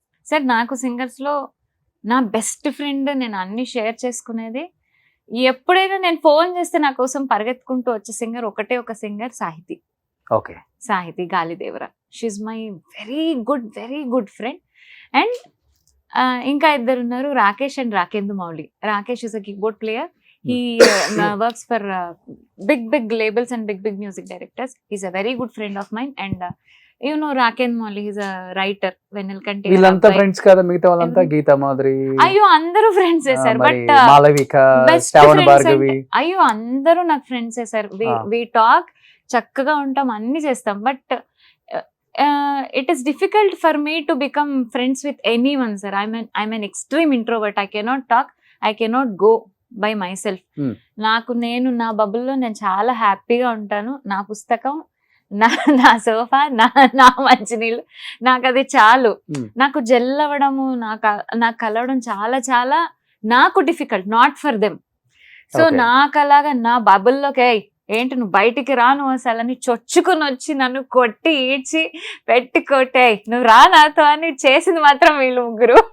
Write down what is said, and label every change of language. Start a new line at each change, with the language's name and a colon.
Telugu: Sir నాకు singers లో నా బెస్ట్ ఫ్రెండ్, నేను అన్ని షేర్ చేసుకునేది. ఎప్పుడైనా నేను ఫోన్ చేస్తే నా కోసం పరిగెత్తుకుంటూ వచ్చే సింగర్ ఒకటే ఒక singer, Sahiti. Okay,
English: Sahithi Galidevara. She's my very good friend.
Telugu: And ఇంకా ఇద్దరు ఉన్నారు, Rakesh and Rakendu Mouli.
English: Rakesh is a keyboard player. He works for big labels and big music directors. He's a very good friend of mine. And you know Rakend Molly, he's a writer. Venelkanti.
Telugu: వీళ్ళంతా friends కదా, మిగతా వాళ్ళంతా గీతా మాధురి. అయ్యో అందరూ friends sir, but Malavika, శ్రావణ భార్గవి. అయ్యో అందరూ నాకు friends sir.
English: we talk,
Telugu: చక్కగా ఉంటాం, అన్ని చేస్తాం.
English: But it is difficult for me to become friends with anyone, sir. I'm an extreme introvert. I cannot talk, I cannot go by myself.
Telugu: నేను నా బబుల్లో నేను చాలా హ్యాపీగా ఉంటాను. నా పుస్తకం, నా సోఫా, నా మంచినీళ్ళు, నాకు అది చాలు. నాకు జెల్ అవ్వడము, నాకు కలవడం చాలా చాలా నాకు difficult,
English: Not for them.
Telugu: So నాకు అలాగా నా బబుల్లోకి ఏంటి నువ్వు బయటికి రాను అసలు చొచ్చుకుని వచ్చి నన్ను కొట్టి ఈడ్చి పెట్టి కొట్టే నువ్వు రా నాతో అని చేసింది మాత్రం వీళ్ళు ముగ్గురు.